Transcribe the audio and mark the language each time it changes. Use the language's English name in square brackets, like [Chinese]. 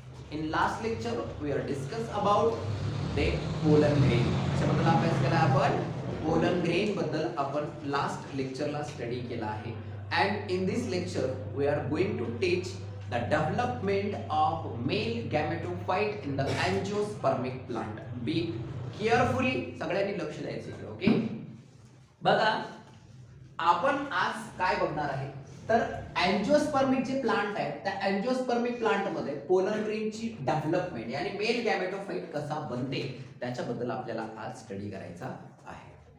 [English] In last lecture we are discuss about the pollen grain. [Marathi] कशाबद्दल अभ्यास केला आपण? पोलन ग्रेन बद्दल आपण लास्ट लेक्चरला स्टडी केला आहे. [English] And in this lecture we are going to teach the development of male gametophyte in the angiospermic plant. Be carefully, [Marathi] सगळ्यांनी लक्ष द्यायचं. ओके, बघा आपण आज काय बघणार आहे तर अँजिओस्पर्मिक जे प्लांट आहे त्या अँजिओस्पर्मिक प्लांट मध्ये पोलन ग्रेनची डेव्हलपमेंट आणि मेल गॅमेटोफाइट कसा बनते त्याच्याबद्दल आपल्याला आज स्टडी करायचा आहे.